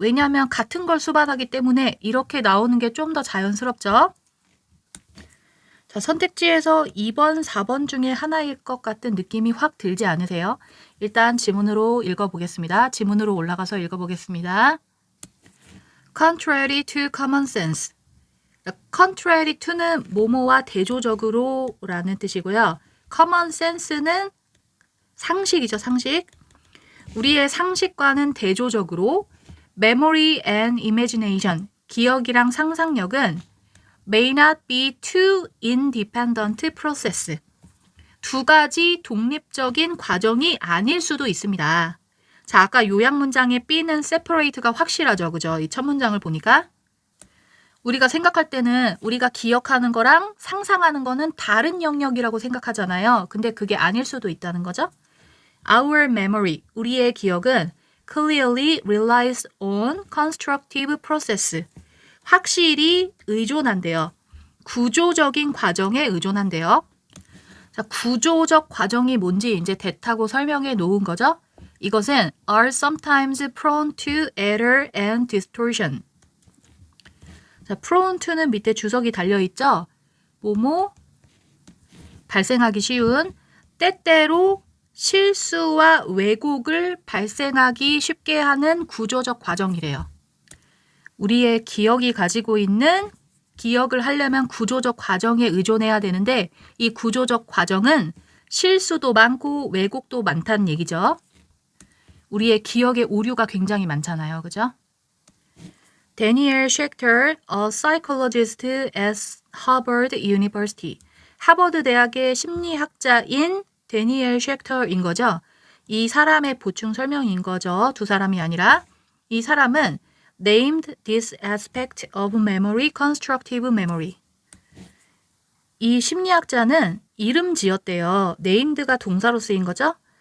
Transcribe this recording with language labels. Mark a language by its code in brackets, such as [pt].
[ko] 왜냐하면 같은 걸 수반하기 때문에 이렇게 나오는 게 좀 더 자연스럽죠. 자, 선택지에서 2번, 4번 중에 하나일 것 같은 느낌이 확 들지 않으세요? 일단 지문으로 읽어보겠습니다. 지문으로 올라가서 읽어보겠습니다. Contrary to common sense. Contrary to는 뭐뭐와 대조적으로 라는 뜻이고요. common sense는 상식이죠, 상식. 우리의 상식과는 대조적으로 [en] memory and imagination, [ko] 기억이랑 상상력은 [en] may not be two independent process. [ko] 두 가지 독립적인 과정이 아닐 수도 있습니다. 자, 아까 요약 문장의 B는 separate가 확실하죠. 그죠? 이 첫 문장을 보니까. 우리가 생각할 때는 우리가 기억하는 거랑 상상하는 거는 다른 영역이라고 생각하잖아요. 근데 그게 아닐 수도 있다는 거죠. [en] Our memory, [ko] 우리의 기억은 [en] clearly relies on constructive process. [ko] 확실히 의존한대요. 구조적인 과정에 의존한대요. 자, 구조적 과정이 뭔지 이제 대타고 설명해 놓은 거죠. 이것은 [en] are sometimes prone to error and distortion. [ko] 자, prone to는 밑에 주석이 달려있죠. 뭐뭐 발생하기 쉬운 때때로 실수와 왜곡을 발생하기 쉽게 하는 구조적 과정이래요. 우리의 기억이 가지고 있는 기억을 하려면 구조적 과정에 의존해야 되는데 이 구조적 과정은 실수도 많고 왜곡도 많다는 얘기죠. 우리의 기억의 오류가 굉장히 많잖아요. 그죠? [en] Daniel Schechter, a psychologist at Harvard University. [ko] 하버드 대학의 심리학자인 데니엘 쉑터인 거죠. 이 사람의 보충 설명인 거죠. 두 사람이 아니라. 이 사람은 [en] named this aspect of memory constructive memory. [ko] 이 심리학자는 이름 지었대요. named가 동사로 쓰인 거죠.